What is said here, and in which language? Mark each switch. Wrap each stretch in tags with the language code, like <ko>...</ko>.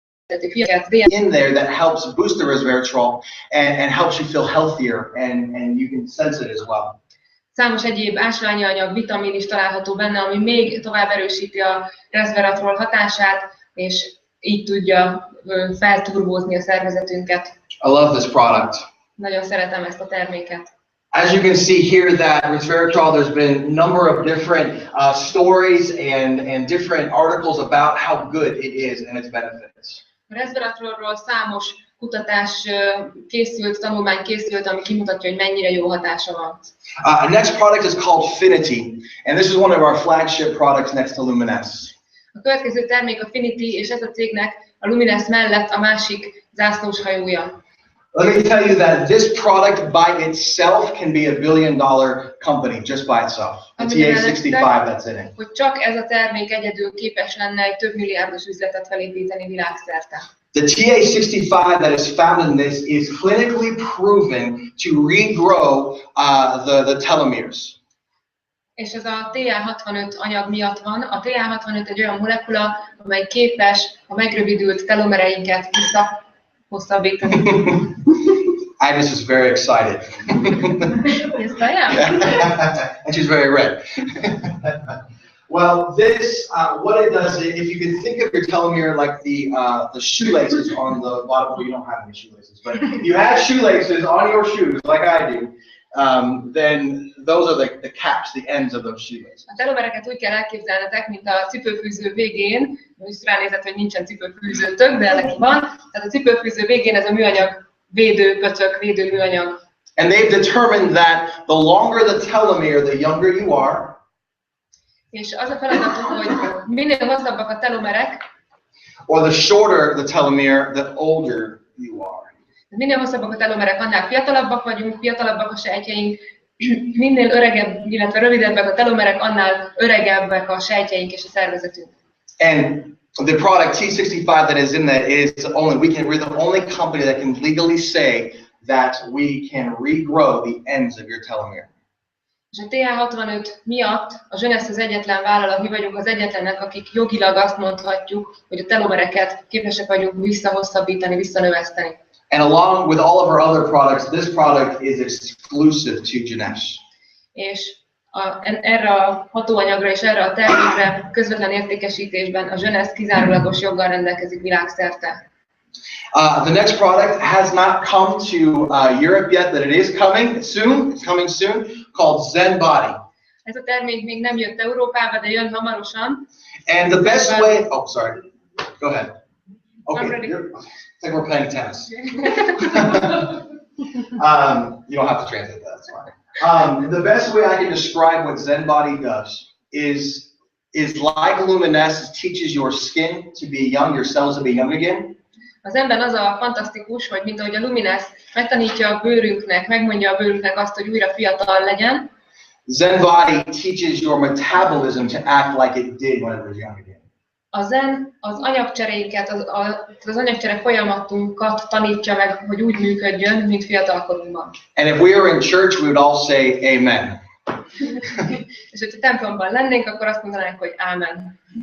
<en>In there that helps boost the resveratrol and helps you feel healthier, and you can sense it as well.</en> <hu>Számos egyéb ásványi anyag, vitamin is található benne, ami még tovább erősíti a resveratrol hatását, és így tudja felturbózni a szervezetünket.</hu> <en>I love this product.</en> <hu>Nagyon szeretem ezt a terméket.</hu> <en>As you can see here, that resveratrol, there's been a number of different stories and different articles about how good it is and its benefits.</en> <hu>A resveratrolról számos kutatás készült, tanulmány készült, ami kimutatja, hogy mennyire jó hatása van.</hu> <en>Next product is called Finity, and this is one of our flagship products next to Jeunesse.</en> <hu>A következő termék a Finity, és ez a cégnek a Jeunesse mellett a másik zászlós hajója.</hu> <en>Let me tell you that this product by itself can be $1 billion company just by itself. The TA65 that's in it.</en> <hu>Hogy csak ez a termék egyedül képes lenne egy több milliárdos üzletet felépíteni világszerte.</hu> <en>The TA65 that is found in this is clinically proven to regrow the telomeres.</en> <hu>És ez a TA65 anyag miatt van. A TA65 egy olyan molekula, amely képes a megrövidült telomereinket visszahosszabbítani.</hu> <en>Agnes is very excited. Yes, I am. And she's very red. Well, this, what it does, if you can think of your telomere like the shoelaces on the bottom, well, you don't have any shoelaces, but if you have shoelaces on your shoes, like I do, then those are the caps, the ends of those shoelaces.</en> <hu>A telomereket úgy kell elképzelnetek, mint a cipőfűző végén, most ránézett, hogy nincsen cipőfűzőtök, de neki van, tehát a cipőfűző végén ez a műanyag védőkötök, védőműanyag.</hu> <en>And they've determined that the longer the telomere, the younger you are.</en> <hu>És az a feladatuk, hogy minél hosszabbak a telomerek,</hu> <en>or the shorter the telomere, the older you are.</en> <hu>Minél hosszabbak a telomerek, annál fiatalabbak vagyunk, fiatalabbak a sejtjeink, minél öregebb, illetve rövidebbek a telomerek, annál öregebbek a sejtjeink és a szervezetünk.</hu> <en>And the product T65 that is in that is we're the only company that can legally say that we can regrow the ends of your telomere.</en> <hu>És a TA65 miatt a Jeunesse az egyetlen vállalat, mi vagyunk az egyetlenek, akik jogilag azt mondhatjuk, hogy a telomereket képesek vagyunk visszahosszabbítani, visszanöveszteni.</hu> <en>And along with all of our other products, this product is exclusive to Jeunesse.</en> <hu>És erre a hatóanyagra és erre a termékre közvetlen értékesítésben a Jeunesse kizárólagos joggal rendelkezik világszerte.</hu> <en>The next product has not come to Europe yet, but it is coming soon. It's coming soon, called Zen Body.</en> <hu>Ez a termék még nem jött Európába, de jön hamarosan.</hu> <en>And the best way, oh sorry, go ahead. Okay, it's like we're playing tennis. You don't have to translate that, that's fine. The best way I can describe what Zen Body does is like Jeunesse teaches your skin to be young, your cells to be young again.</en> <hu>Az ember az a fantasztikus, hogy mint ahogy a Jeunesse megtanítja a bőrünknek, megmondja a bőrünknek azt, hogy újra fiatal legyen.</hu> <en>Zen Body teaches your metabolism to act like it did when it was young again.</en> <hu>A Zen az anyagcseréinket, az anyagcsere folyamatunkat tanítja meg, hogy úgy működjön, mint fiatalkorunkban.</hu> <en>And if we were in church, we would all say amen.</en> <hu>És hogyha templomban lennénk, akkor azt mondanánk, hogy amen.</hu>